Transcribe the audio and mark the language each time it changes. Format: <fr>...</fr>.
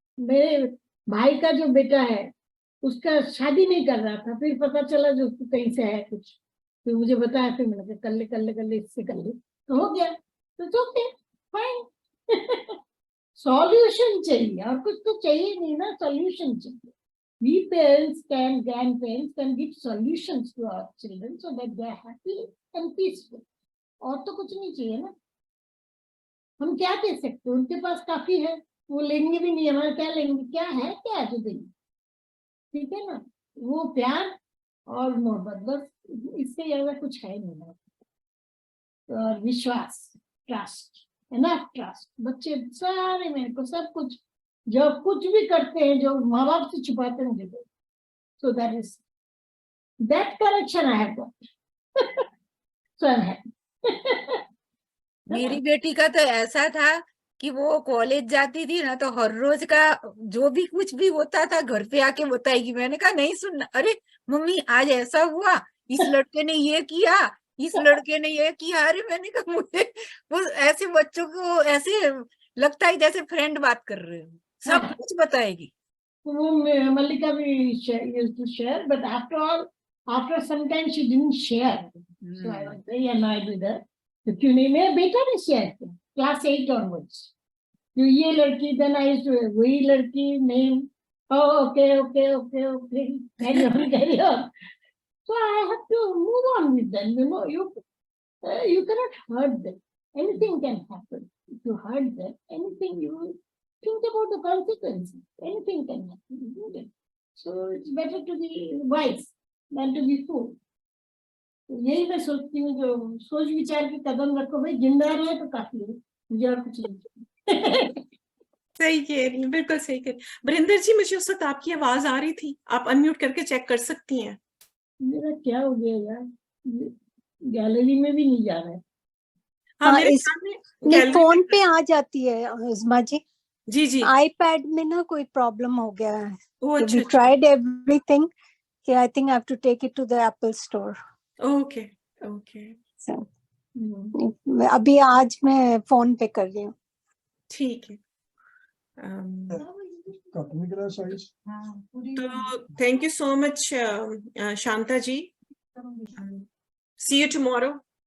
<hi>मेरे भाई का जो बेटा है उसका शादी नहीं कर रहा था, फिर पता चला जो उसको कहीं से है कुछ, फिर मुझे बताया, फिर मैंने कहा कर ले इससे कर ले, तो हो गया। तो ओके फाइन। सॉल्यूशन चाहिए, और कुछ तो चाहिए नहीं ना, सॉल्यूशन चाहिए।</hi> <en>We parents can, grandparents can give solutions to our children so that they are happy and peaceful.</en> <hi>और तो कुछ नहीं चाहिए ना। हम क्या दे सकते, उनके पास काफी है, वो लेंगे भी नहीं, हमारा क्या लेंगे, क्या है क्या जो देंगे, ठीक है ना। वो प्यार और मोहब्बत, बस इससे ज्यादा कुछ है नहीं। और विश्वास, ट्रस्ट, एनफ ट्रस्ट। बच्चे सारे मेरे को सब कुछ, जो कुछ भी करते हैं जो माँ बाप से छुपाते हैं मुझे,</hi> <en>so that connection I have got. So I'm happy.</en> <hi>मेरी बेटी का तो ऐसा था कि वो कॉलेज जाती थी ना, तो हर रोज का जो भी कुछ भी होता था घर पे आके बताएगी। मैंने कहा नहीं सुनना, अरे मम्मी आज ऐसा हुआ, इस लड़के ने ये किया, इस लड़के ने ये किया। अरे मैंने कहा मुझे वो ऐसे बच्चों को ऐसे लगता है जैसे फ्रेंड बात कर रहे हो, सब कुछ बताएगी। वो मल्लिका भी</hi> <en>used to share, but after some time she didn't share. So I was very annoyed with her.</en> <hi>तो क्यों नहीं, मेरा बेटा ने शेयर किया क्लास 8 onwards। जो ये लड़की,</hi> <en>then I used to,</en> <hi>वही लड़की name,</hi> <en>okay, carry on. So I have to move on with them. You know, you cannot hurt them. Anything can happen. If you hurt them, anything, you think about the consequences. Anything can happen, isn't it? So it's better to be wise than to be fool.</en> <hi>यही मैं सोचती हूँ, जो सोच विचार के कदम रखो भाई, जिंदा रहे तो काफी है, मुझे और कुछ नहीं। सही कह रही हैं, बिल्कुल सही कह रही हैं। वरिंदर जी, मुझे उस वक्त आपकी आवाज आ रही थी, आप अनम्यूट करके चेक कर सकती हैं। मेरा क्या हो गया यार, गैलरी में भी नहीं जा रहा है। हाँ, मेरे सामने फोन पे आ जाती है उस्मा जी। जी आईपैड में ना कोई प्रॉब्लम हो गया है। अच्छा,</hi> <en>We tried everything. I think I have to take it to the Apple store. Okay.</en> <hi>So, अभी आज मैं फोन पे कर रही हूँ। ठीक है।</hi> <en>तो thank you so much Shanta ji. See you tomorrow.</en>